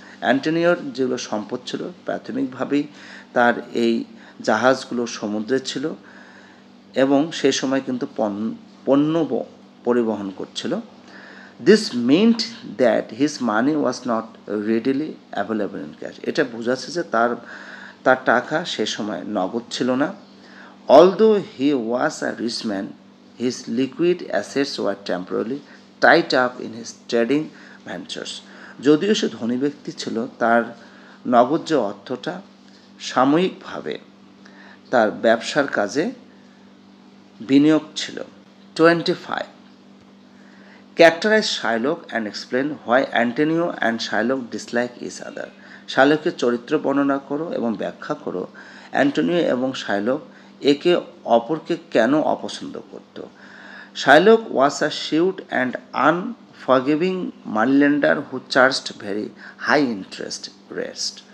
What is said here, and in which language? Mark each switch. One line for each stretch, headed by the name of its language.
Bangla: অ্যান্টোনিওর যেগুলো সম্পদ ছিল প্রাথমিকভাবেই তার এই জাহাজগুলো সমুদ্রে ছিল এবং সে সময় কিন্তু পণ্য পরিবহন করছিল।
English: This meant that his money was not readily available in cash.
Bangla: এটা বোঝাচ্ছে যে তার টাকা সে সময় নগদ ছিল না।
English: Although he was a rich man, his liquid assets were temporarily tied up in his trading ventures.
Bangla: যদিও সে ধনী ব্যক্তি ছিল, তার নগদ যে অর্থটা সাময়িকভাবে তার ব্যবসার কাজে বিনিয়োগ ছিল। 25.
English: Characterize Shylock and explain why Antonio and Shylock dislike each other.
Bangla: শাইলকের চরিত্র বর্ণনা করো এবং ব্যাখ্যা করো অ্যান্টোনিও এবং শাইলক একে অপরকে কেন অপছন্দ করত।
English: Shylock was a shrewd and unforgiving moneylender who charged very high interest rates.